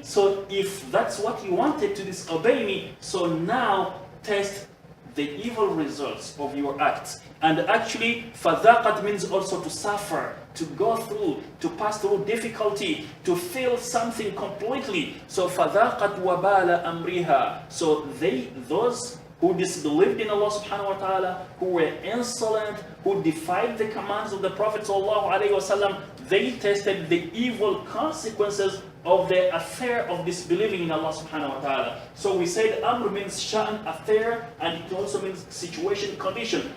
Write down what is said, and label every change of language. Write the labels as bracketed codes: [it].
[en] So if that's what you wanted, to disobey me, so now taste the evil results of your acts. And actually, فَذَاقَتْ means also to suffer, to go through, to pass through difficulty, to feel something completely. [ar] So فَذَاقَتْ وَبَالَ أَمْرِهَا. [en] So those who disbelieved in Allah subhanahu wa ta'ala, who were insolent, who defied the commands of the Prophet sallallahu alaihi wasallam, they tasted the evil consequences of the affair of disbelieving in Allah subhanahu wa ta'ala. So we said Amr means sha'n, affair, and it also means situation, condition.